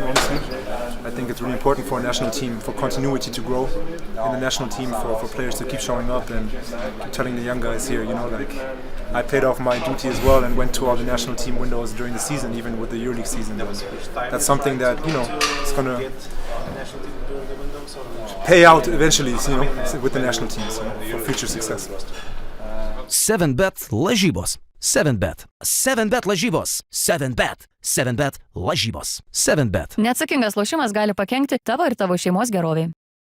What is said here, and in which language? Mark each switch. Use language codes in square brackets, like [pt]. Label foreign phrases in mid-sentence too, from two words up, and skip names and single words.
[en] Honestly, I think it's really important for a national team, for continuity to grow in the national team, for players to keep showing up, and keep telling the young guys here, I paid off my duty as well and went to all the national team windows during the season, even with the EuroLeague season. That's something that it's gonna pay out eventually, with the national teams for future success. [lt] 7bet lažybos. 7bet. 7bet lažybos. 7bet. 7bet lažybos. 7bet. Neatsakingas lošimas gali pakenkti tavo ir tavo šeimos gerovei.